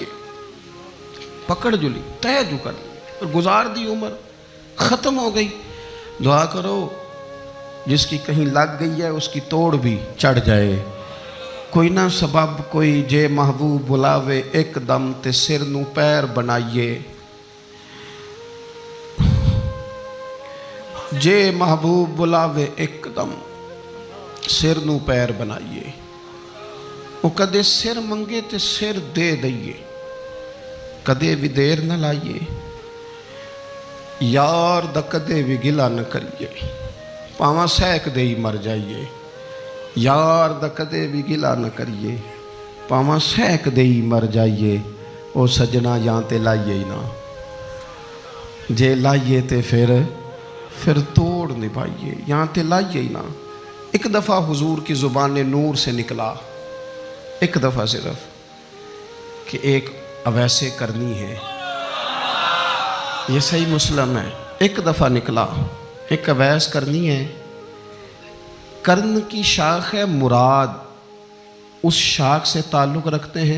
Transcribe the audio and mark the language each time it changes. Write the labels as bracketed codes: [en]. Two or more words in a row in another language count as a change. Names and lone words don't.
[ur] پکڑ جو لی, طے جو کر لی, اور گزار دی عمر, ختم ہو گئی. دعا کرو جس کی کہیں لگ گئی ہے اس کی توڑ بھی چڑھ جائے. [pa] کوئی نہ سبب کوئی جے محبوب بلاوے ایک دم تے سر نو پیر بنائیے. جے محبوب بلاوے ایک دم سر نو پیر بنائیے. وہ کدے سر منگے تے سر دے دئیے, کدے بھی دیر نہ لائیے. یار دا کدے بھی گلا نہ کریے, پاواں سیک دے ہی مر جائیے. یار دا کدے بھی گلہ نہ کریے، پاواں سیک دے ہی مر جائیے، او سجنا یا تے لائیے ہی نا، جے لائیے تے فیر توڑ نبھائیے، یا تے لائیے ہی نا. [ur] ایک دفعہ حضور کی زبان نور سے نکلا، ایک دفعہ صرف، کہ ایک اویسے کرنی ہے، یہ صحیح مسلم ہے. ایک دفعہ نکلا، ایک اویس کرنی ہے۔ کرن کی شاخ ہے مراد، اس شاخ سے تعلق رکھتے ہیں.